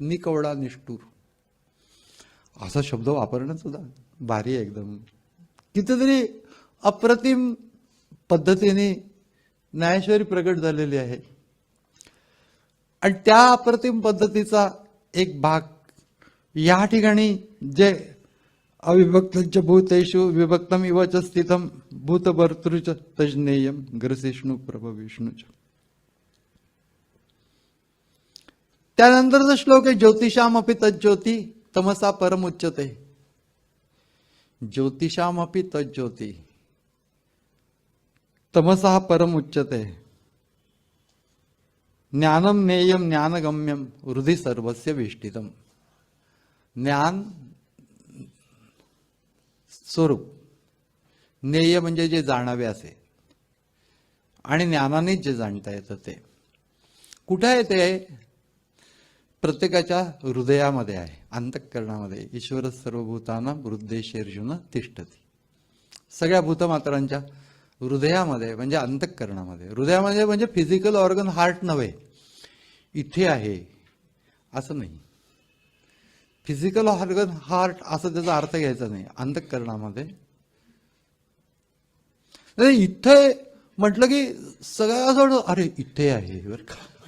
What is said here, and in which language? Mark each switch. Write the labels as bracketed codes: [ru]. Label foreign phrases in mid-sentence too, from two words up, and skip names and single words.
[mr] निकवडा निष्ठुर असा शब्द वापरणं सुद्धा भारी आहे एकदम. कितीतरी अप्रतिम पद्धतीने ज्ञानेश्वरी प्रगट झालेली आहे. आणि त्या अप्रतिम पद्धतीचा एक भाग या ठिकाणी जे [sa] अविभक्तच भूतेषु विभक्तम इवच स्थितम भूतभर्तृच तज्ज्ञेयम ग्रसिष्णु प्रभ विष्णूच. [mr] त्यानंतरचा श्लोक आहे [sa] ज्योतिषामपि तज्ज्योती तमसा परमुच्यते. ज्योतिषामपि तज्ज्योती तमसा परमुच्यते. ज्ञानम नेयम ज्ञानगम्यम हृदि सर्वस्य विष्टितम. [mr] ज्ञान स्वरूप, नेय म्हणजे जे जाणावे असे, आणि ज्ञानानेच जे जाणता येतं ते कुठे आहे? ते प्रत्येकाच्या हृदयामध्ये आहे, अंतःकरणामध्ये. [sa] ईश्वर सर्वभूतानां हृदयेषु तिष्ठति. [mr] सगळ्या भूतमात्रांच्या हृदयामध्ये म्हणजे अंतःकरणामध्ये. हृदयामध्ये म्हणजे [en] physical organ heart [mr] नव्हे, इथे आहे असं नाही. [en] physical organ heart [mr] असं त्याचा अर्थ घ्यायचा नाही. अंतःकरणामध्ये इथे म्हटलं की सगळं असं अरे इथे आहे बरं का.